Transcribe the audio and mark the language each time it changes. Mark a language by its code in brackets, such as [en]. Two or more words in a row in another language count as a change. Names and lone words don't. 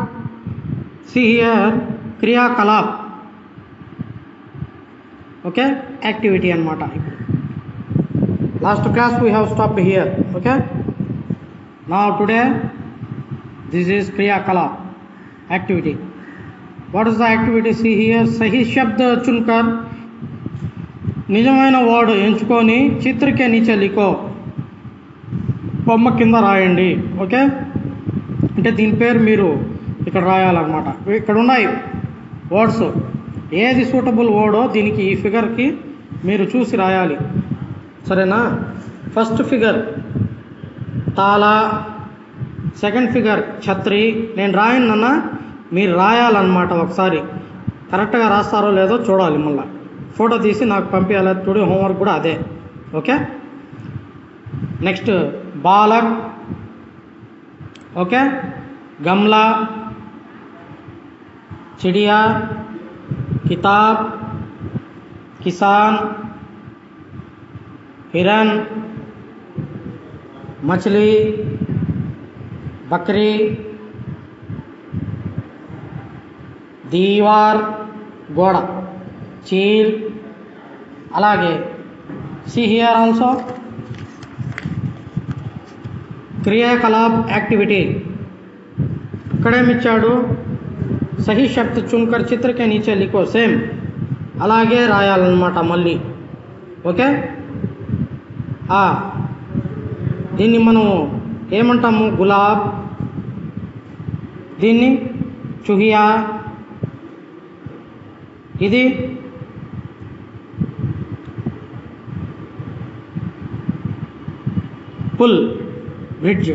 [en] See here Kriya Kalap, okay, activity anamata. Last class we have stopped here, okay. Now today this is Kriya Kalap activity. What is the activity? See here, [hi] सही शब्द चुनकर [te] నిజమైన వర్డ్ ఎంచుకొని [hi] చిత్ర के नीचे लिखो, [te] బొమ్మ కింద రాయండి. ఓకే, అంటే దీని పేరు మీరు ఇక్కడ రాయాలన్నమాట. ఇక్కడ ఉన్నాయి వర్డ్స్, ఏది [en] suitable word [te] దీనికి ఈ ఫిగర్కి మీరు చూసి రాయాలి, సరేనా? [en] first figure తాళ, second figure ఛత్రి. [te] నేను రాయనన్నా మీరు రాయాలన్నమాట. ఒకసారి కరెక్ట్గా రాస్తారో లేదో చూడాలి, మళ్ళీ ఫోటో తీసి నాకు పంపించాలి. [en] today homework [te] కూడా అదే. [hi] ఓకే, నెక్స్ట్ बालक, ओके, गमला, चिड़िया, किताब, किसान, हिरन, मछली, बकरी, दीवार, गोड़, चील. [en] అలాగే see here also Kriyakalap activity. [te] ఇక్కడేమిచ్చాడు? [hi] सही शब्द चुनकर चित्र के नीचे लिखो. [te] సేమ్ అలాగే రాయాలన్నమాట మళ్ళీ. ఓకే, దీన్ని మనం ఏమంటాము? గులాబ్, దీన్ని చుహియా, ఇది పుల్, బ్రిడ్జ్.